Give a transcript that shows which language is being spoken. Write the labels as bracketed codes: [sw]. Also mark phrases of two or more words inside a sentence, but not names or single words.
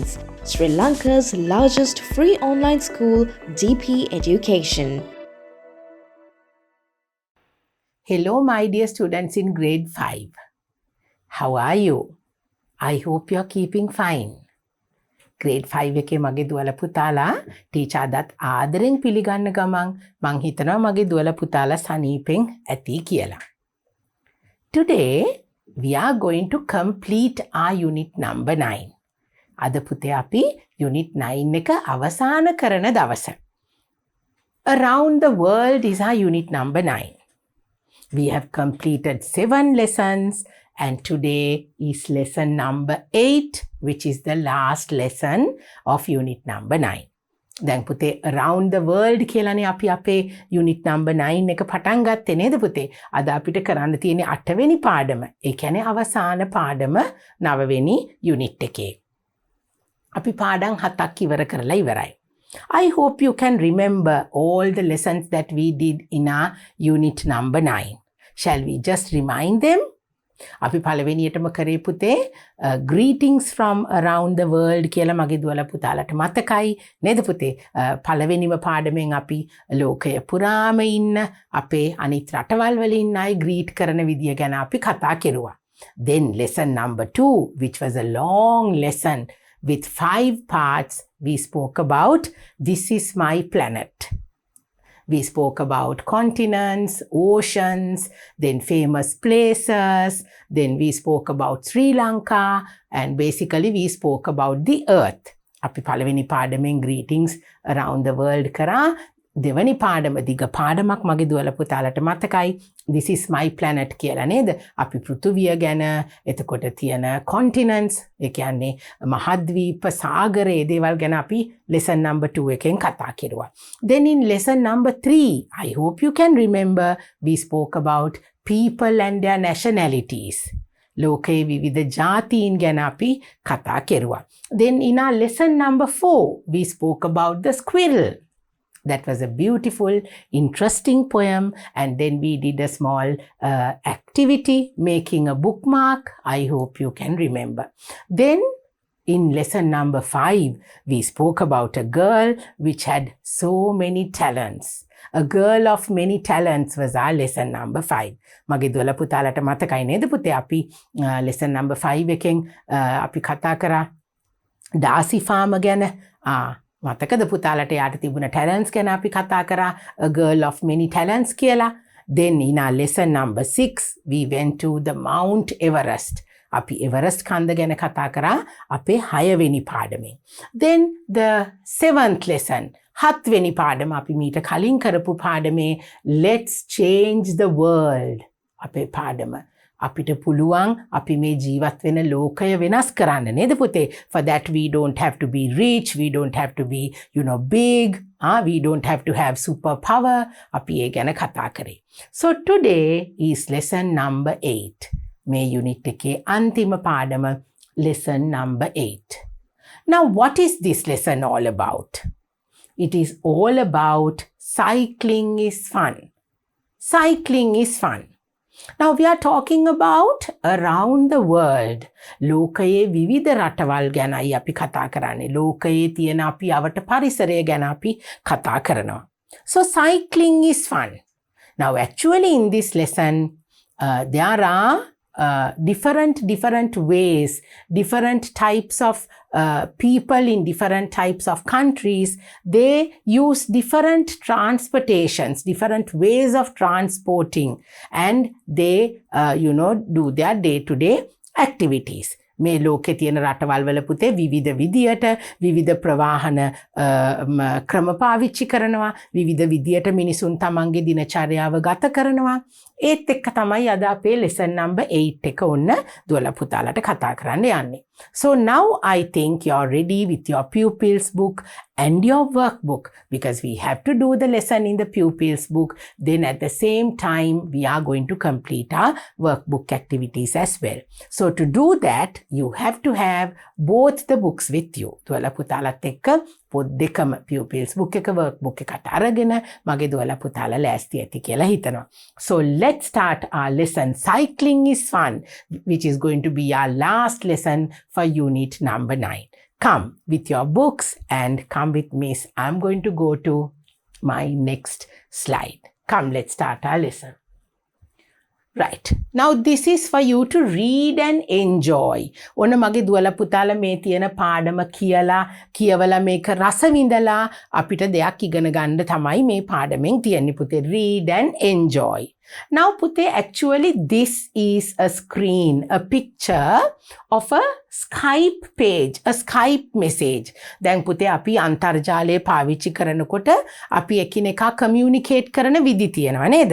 [en] Sri Lanka's largest free online school, DP Education. Hello, my dear students in grade 5. How are you? I hope you're keeping fine. [si] grade 5 එකේ මගේ දුවල පුතාලා ටීචර් අදත් ආදරෙන් පිළිගන්න ගමන් මං හිතනවා මගේ දුවල පුතාලා සනීපෙන් ඇති කියලා. [en] Today we are going to complete our unit number 9. [si] අද පුතේ අපි unit 9 එක අවසන් කරන දවස. [en] Around the world is our unit number 9. We have completed 7 lessons and today is lesson number 8, which is the last lesson of unit number 9. [si] දැන් පුතේ [en] around the world [si] කියලානේ අපි අපේ [en] unit number 9 [si] එක පටන් ගත්තේ නේද පුතේ? අද අපිට කරන්න තියෙන්නේ 8 වෙනි පාඩම. ඒ කියන්නේ අවසාන පාඩම 9 වෙනි unit එකේ. අපි පාඩම් 7ක් ඉවර කරලා ඉවරයි. [en] I hope you can remember all the lessons that we did in our unit number 9. Shall we just remind them? [si] අපි පළවෙනියටම කරේ පුතේ [en] greetings from around the world [si] කියලා මගේ දුවලා පුතාලට මතකයි නේද පුතේ? පළවෙනිම පාඩමෙන් අපි ලෝකය පුරාම ඉන්න අපේ අනිත් රටවල් වල ඉන්න අය greet කරන විදිය ගැන අපි කතා කෙරුවා. [en] Then lesson number 2, which was a long lesson with 5 parts, we spoke about This is my planet. We spoke about continents, oceans, then famous places, then we spoke about Sri Lanka, and basically we spoke about the earth. [si] අපි පළවෙනි පාඩමෙන් [en] greetings around the world [si] කරා. දෙවැනි පාඩම දිග පාඩමක් මගේ දුවල පුතාලට මතකයි. [en] This is my planet [si] කියලා නේද? අපි පෘථුවිය ගැන, එතකොට තියෙන continents, ඒ කියන්නේ මහද්වීප සාගර ඒ දේවල් ගැන අපි [en] lesson number 2 [si] එකෙන් කතා කෙරුවා. [en] Then in lesson number 3, I hope you can remember, we spoke about people and their nationalities. [si] ලෝකයේ විවිධ ජාතීන් ගැන අපි කතා කෙරුවා. [en] Then in our lesson number 4, we spoke about the squirrel. That was a beautiful, interesting poem. And then we did a small activity, making a bookmark. I hope you can remember. Then in lesson number 5, we spoke about a girl which had so many talents. A girl of many talents was our lesson number 5. [si] මගේ දුවල පුතාලට මතකයි නේද පුතේ? අපි [en] lesson number 5 [si] එකෙන් අපි කතා කරා ඩාසි ෆාම ගැන. මතකද පුතාලට යාට තිබුණ talents ගැන අපි කතා කරා, [en] a girl of many talents කියලා. Then in our lesson number 6, we went to the Mount Everest. [si] අපි එවරස්ට් කන්ද ගැන කතා කරා අපේ 6 වෙනි පාඩමේ. [en] Then the 7th lesson, [si] 7 වෙනි පාඩම අපි මීට කලින් කරපු පාඩමේ [en] let's change the world. [si] අපේ පාඩම අපිට පුළුවන් අපි මේ ජීවත් වෙන ලෝකය වෙනස් කරන්න නේද පුතේ? [en] For that we don't have to be rich, we don't have to be big, we don't have to have superpower. [si] අපි ඒ ගැන කතා කරේ. [en] So today is lesson number 8. [si] මේ unit එකේ අන්තිම පාඩම [en] lesson number 8. Now what is this lesson all about? It is all about cycling is fun. Cycling is fun. Now we are talking about around the world. [si] ලෝකයේ විවිධ රටවල් ගැනයි අපි කතා කරන්නේ. ලෝකයේ තියෙන අපි අවට පරිසරය ගැන අපි කතා කරනවා. [en] So cycling is fun. Now actually in this lesson there are different ways, different types of people in different types of countries. They use different transportations, different ways of transporting, and they do their day-to-day activities. [si] මේ ලෝකේ තියෙන රටවල් වල පුතේ විවිධ විදියට විවිධ ප්‍රවාහන ක්‍රම පාවිච්චි කරනවා, විවිධ විදියට මිනිසුන් තමන්ගේ දිනචර්යාව ගත කරනවා. ඒත් එක්ක තමයි අද අපේ [en] lesson number 8 [si] එක ඔන්න දුවලා පුතාලට කතා කරන්න යන්නේ. [en] So now I think you're ready with your pupils book and your workbook, because we have to do the lesson in the Pupils book. Then at the same time, we are going to complete our workbook activities as well. So to do that, you have to have both the books with you. [si] දුවලා පුතාලත් එක්ක පොත් දෙකම [en] Pupils book [si] එක workbook එකට අරගෙන මගේ දුවලා පුතාලා ලෑස්ති ඇති කියලා හිතනවා. [en] So let's start our lesson. Cycling is fun, which is going to be our last lesson for unit number 9. Come with your books and come with me. I'm going to go to my next slide. Come, let's start our lesson. Right. Now this is for you to read and enjoy. [si] ඔන්න මගේ දුවලා පුතාලා මේ තියෙන පාඩම කියවලා මේක රස විඳලා අපිට දෙයක් ඉගෙන ගන්න තමයි මේ පාඩමෙන් තියෙන්නේ පුතේ. [en] Read and enjoy. Now පුතේ, actually this is a screen, a picture of a Skype page, a Skype message. [si] දැන් පුතේ අපි අන්තර්ජාලය පාවිච්චි කරනකොට අපි එකිනෙකා communicate කරන විදි තියෙනවා නේද?